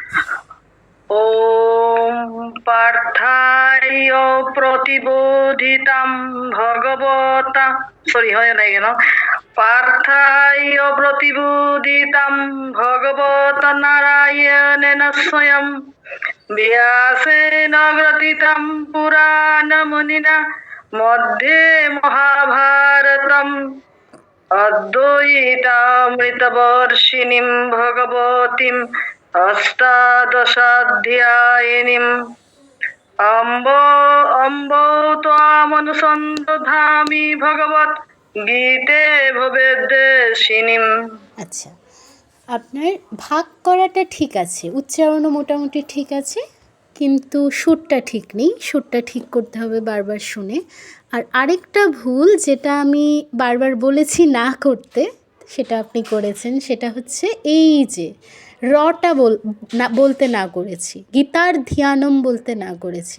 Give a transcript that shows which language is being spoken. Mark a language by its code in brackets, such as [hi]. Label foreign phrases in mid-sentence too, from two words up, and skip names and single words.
[sa] ओम् पार्थाय प्रतिबोधितां भगवता, [bn] সরি হয় নাই কেন, [sa] पार्थाय प्रतिबोधितां भगवत नारायणेन स्वयं व्यासेन ग्रथितां पुराणमुनिना मध्ये महाभारतम् अद्वैतामृतवर्षिणीं भगवतीम् अष्टादशाध्यायिनीम् अम्ब त्वामनुसन्दधामि भगवत् गीते भवेद्वेषिणीम्। [bn] আচ্ছা, আপনার ভাগ করাটা ঠিক আছে, উচ্চারণও মোটামুটি ঠিক আছে, কিন্তু সুরটা ঠিক নেই। সুরটা ঠিক করতে হবে বারবার শুনে। আর আরেকটা ভুল যেটা আমি বারবার বলেছি না করতে, সেটা আপনি করেছেন, সেটা হচ্ছে এই যে রটা বলতে না করেছি, গীতার ধ্যানম বলতে না করেছি।